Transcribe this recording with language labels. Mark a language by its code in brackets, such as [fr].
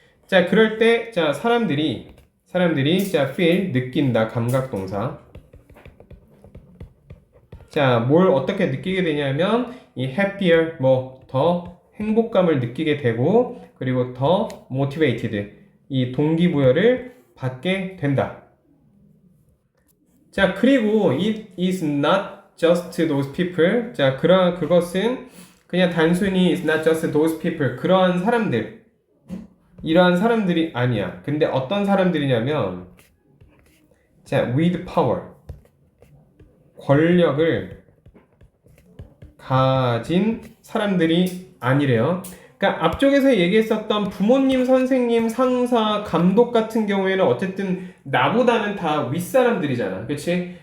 [ko] 자, 그럴 때 자, 사람들이 자, feel 느낀다, 감각동사. 자, 뭘 어떻게 느끼게 되냐면 이 happier 뭐 더 행복감을 느끼게 되고 그리고 더 motivated 이 동기부여를 받게 된다. 자, 그리고 [en] it is not just those people. [ko] 자, 그것은 그냥 단순히 [en] it's not just those people. [ko] 그러한 사람들. 이러한 사람들이 아니야. 근데 어떤 사람들이냐면, 자, [en] with power. [ko] 권력을 가진 사람들이 아니래요. 그러니까 앞쪽에서 얘기했었던 부모님, 선생님, 상사, 감독 같은 경우에는 어쨌든 나보다는 다 윗사람들이잖아. 그치?